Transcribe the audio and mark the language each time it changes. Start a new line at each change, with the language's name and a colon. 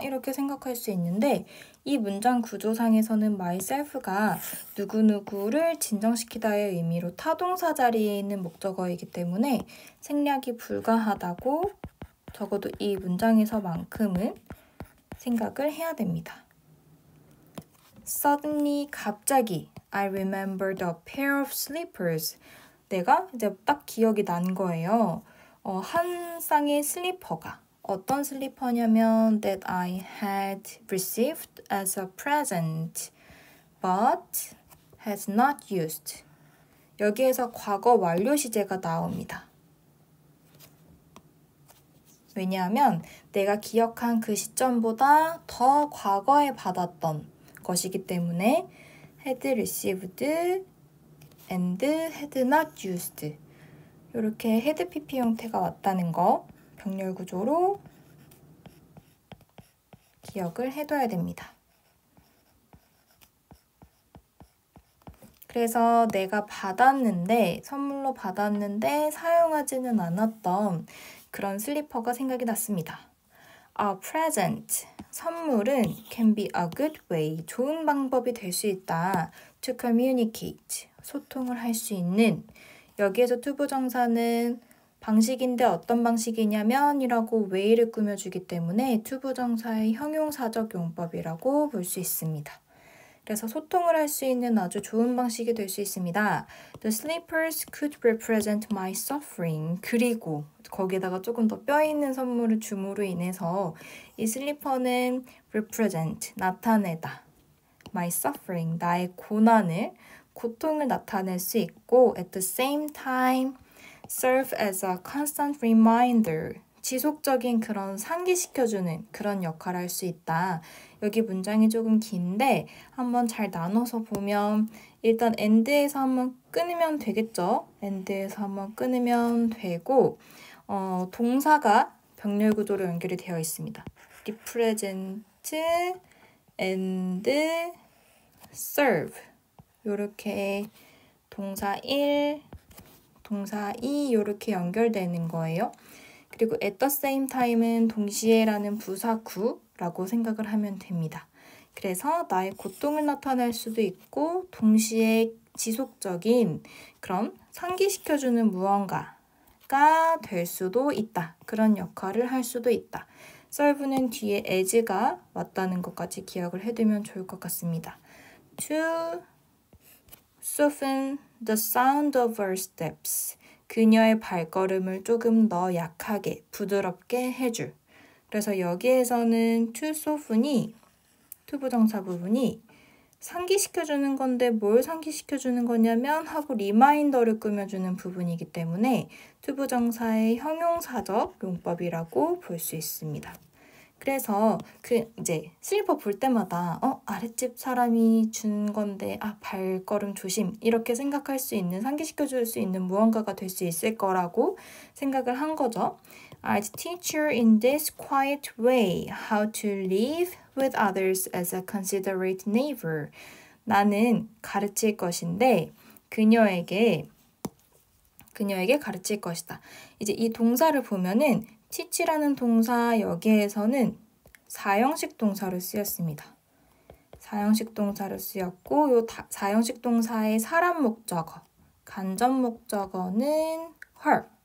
Korean: 이렇게 생각할 수 있는데 이 문장 구조상에서는 myself가 누구누구를 진정시키다의 의미로 타동사 자리에 있는 목적어이기 때문에 생략이 불가하다고 적어도 이 문장에서만큼은 생각을 해야 됩니다.
English: Suddenly,
Korean: 갑자기
English: I remembered a pair of slippers.
Korean: 내가 이제 딱 기억이 난 거예요. 한 쌍의 슬리퍼가 어떤 슬리퍼냐면
English: that I had received as a present but had not used.
Korean: 여기에서 과거 완료 시제가 나옵니다. 왜냐하면 내가 기억한 그 시점보다 더 과거에 받았던 것이기 때문에
English: had received and had not used
Korean: 이렇게 had PP 형태가 왔다는 거 병렬 구조로 기억을 해둬야 됩니다. 그래서 내가 선물로 받았는데 사용하지는 않았던 그런 슬리퍼가 생각이 났습니다.
English: A present,
Korean: 선물은
English: can be a good way,
Korean: 좋은 방법이 될 수 있다.
English: To communicate,
Korean: 소통을 할 수 있는 여기에서 투부정사는 방식인데 어떤 방식이냐면 이라고 way를 꾸며주기 때문에 투부정사의 형용사적 용법이라고 볼 수 있습니다. 그래서 소통을 할 수 있는 아주 좋은 방식이 될 수 있습니다.
English: The slippers could represent my suffering.
Korean: 그리고 거기에다가 조금 더 뼈 있는 선물을 줌으로 인해서 이 슬리퍼는 represent, 나타내다.
English: My suffering,
Korean: 나의 고통을 나타낼 수 있고
English: at the same time serve as a constant reminder.
Korean: 지속적인 그런 상기시켜주는 그런 역할을 할 수 있다. 여기 문장이 조금 긴데 한번 잘 나눠서 보면 일단 end에서 한번 끊으면 되겠죠. end에서 한번 끊으면 되고 동사가 병렬 구조로 연결이 되어 있습니다.
English: represent and serve
Korean: 이렇게 동사 1, 동사 2 이렇게 연결되는 거예요. 그리고
English: at the same time
Korean: 은 동시에라는 부사구라고 생각을 하면 됩니다. 그래서 나의 고통을 나타낼 수도 있고 동시에 지속적인 그런 상기시켜주는 무언가가 될 수도 있다. 그런 역할을 할 수도 있다. serve는 뒤에 as가 왔다는 것까지 기억을 해두면 좋을 것 같습니다.
English: To soften the sound of her steps.
Korean: 그녀의 발걸음을 조금 더 약하게, 부드럽게 해줄. 그래서 여기에서는
English: to soften
Korean: 이, 투부정사 부분이 상기시켜주는 건데 뭘 상기시켜주는 거냐면 하고 리마인더를 꾸며주는 부분이기 때문에 투부정사의 형용사적 용법이라고 볼 수 있습니다. 그래서 이제 슬리퍼 볼 때마다 아랫집 사람이 준 건데 발걸음 조심 이렇게 생각할 수 있는 상기시켜줄 수 있는 무언가가 될 수 있을 거라고 생각을 한 거죠.
English: I'd teach her in this quiet way how to live with others as a considerate neighbor.
Korean: 나는 가르칠 것인데 그녀에게 가르칠 것이다. 이제 이 동사를 보면은 teach라는 동사 여기에서는 사형식 동사로 쓰였습니다. 사형식 동사로 쓰였고 요 사형식 동사의 사람 목적어, 간접 목적어는 her.